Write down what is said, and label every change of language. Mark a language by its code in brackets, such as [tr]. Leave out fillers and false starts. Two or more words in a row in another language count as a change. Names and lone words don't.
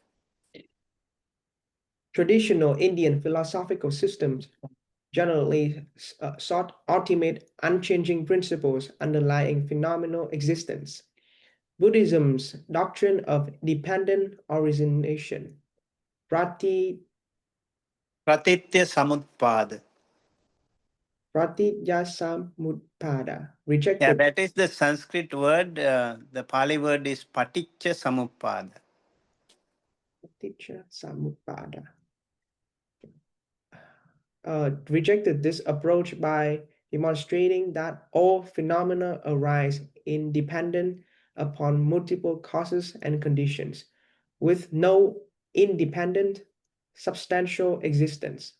[en] Traditional Indian philosophical systems generally sought ultimate, unchanging principles underlying phenomenal existence. Buddhism's doctrine of dependent origination, [sa] Pratitya samutpada. [en] pratityasamutpada, Yeah, rejected that is the Sanskrit word. The Pali word is [pi] paticca samuppada. [en] pratityasamutpada, rejected this approach by demonstrating that all phenomena arise independent upon multiple causes and conditions, with no independent substantial existence.